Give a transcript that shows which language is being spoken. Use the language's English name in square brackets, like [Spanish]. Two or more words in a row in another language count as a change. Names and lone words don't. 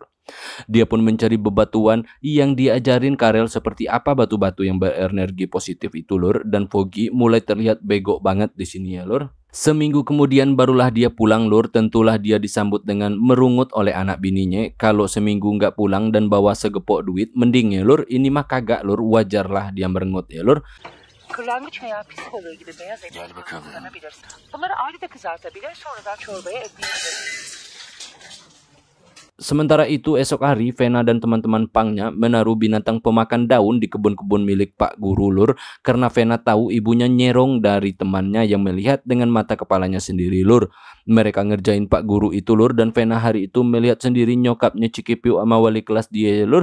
[Indonesian] Dia pun mencari bebatuan yang diajarin Karel seperti apa batu-batu yang berenergi positif itu lur. Dan Foggy mulai terlihat bego banget di sini ya lur. Seminggu kemudian barulah dia pulang lur. Tentulah dia disambut dengan merungut oleh anak bininya. Kalau seminggu nggak pulang dan bawa segepok duit mending ya lur. Ini mah kagak lur, wajarlah dia merengut ya lur. [Turkish] Kırlangıç veya psikoloğu gibi beyaz et kullanabilirsin. Bunları ayrı da kızartabilir, sonradan çorbaya ekleyebilirsin. [Indonesian] Sementara itu esok hari Vena dan teman-teman pangnya menaruh binatang pemakan daun di kebun-kebun milik Pak Guru lur. Karena Vena tahu ibunya nyerong dari temannya yang melihat dengan mata kepalanya sendiri lur. Mereka ngerjain Pak Guru itu lur. Dan Vena hari itu melihat sendiri nyokapnya Cikipiu sama wali kelas dia lur.